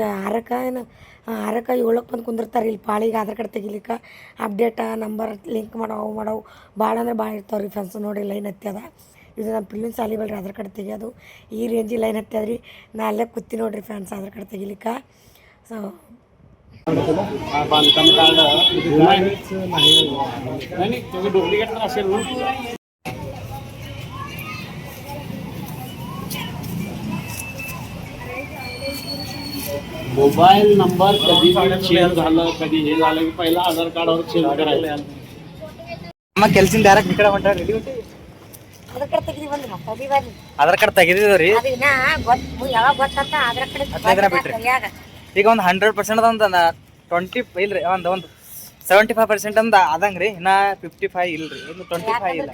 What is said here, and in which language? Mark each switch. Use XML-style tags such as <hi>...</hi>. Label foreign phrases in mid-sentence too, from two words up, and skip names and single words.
<kn>6ಕ್ಕೆ 7ಕ್ಕೆ ಬಂದು ಕುಂದಿರ್ತಾರೆ ಇಲ್ಲಿ ಪಾಳಿಗೆ ಆಧಾರ್ ಕಾರ್ಡ್ ತೆಗಿಲಿಕ್ಕೆ. ಅಪ್ಡೇಟ ನಂಬರ್ ಲಿಂಕ್ ಮಾಡವು ಭಾಳ ಅಂದ್ರೆ ಭಾಳ ಇರ್ತಾವೆ ರೀ ಫ್ರೆಂಡ್ಸ್. ನೋಡಿ ಲೈನ್ ಹತ್ಯದ. ಇದು ನಮ್ಮ ಪಿಲ್ಲಿನ ಸಾಲಿ ಬಲ್ರಿ ಆಧಾರ್ ಕಾರ್ಡ್ ತೆಗಿಯೋದು. ಈ ರೇಂಜಿಗೆ ಲೈನ್ ಹತ್ಯದ ರೀ. ನಾ ಅಲ್ಲೇ ಕೂತಿ ನೋಡಿರಿ ಫ್ರೆಂಡ್ಸ್ ಆಧಾರ್ ಕಾರ್ಡ್ ತೆಗಿಲಿಕ್ಕೆ. ಸೊ</kn> <mr>बांधकाम कार्ड नाही तुम्ही डुप्लिकेट तर असेल ना. मोबाईल नंबर कधी चेंज झालं, कधी हे झालं की पहिला आधार कार्डवर चेंज करायचं.</mr> <kn>ಅಮ್ಮ ಕೆಲ್ಸಿಂದ ಡೈರೆಕ್ಟ್ ಈ ಕಡೆ ಹೊಂಟಾಡ್ರಿ. ಆಧಾರ್ ಕಾರ್ಡ್ ತೆಗಿದಿ ಬಂದ್ರಿ ಮತ್ತೆ ಬರ್ರಿ. ಆಧಾರ್ ಕಾರ್ಡ್ ತೆಗೆದಿದ್ದೀವಿ ರೀ. ಅದು ಇನ್ನ ಯಾವಾಗ ಗೊತ್ತಂತ ಆಧಾರ್ ಕಾರ್ಡ್ ಬಿಟ್ರಿ. ಈಗ ಒಂದು 100% ಒಂದು 20 ಇಲ್ರಿ. ಒಂದು 75% ಅಂದ ಆದಂಗೆ ರೀ. ಇನ್ನ 55 ಇಲ್ರಿ. ಇನ್ನು 25 ಇಲ್ಲ.</kn>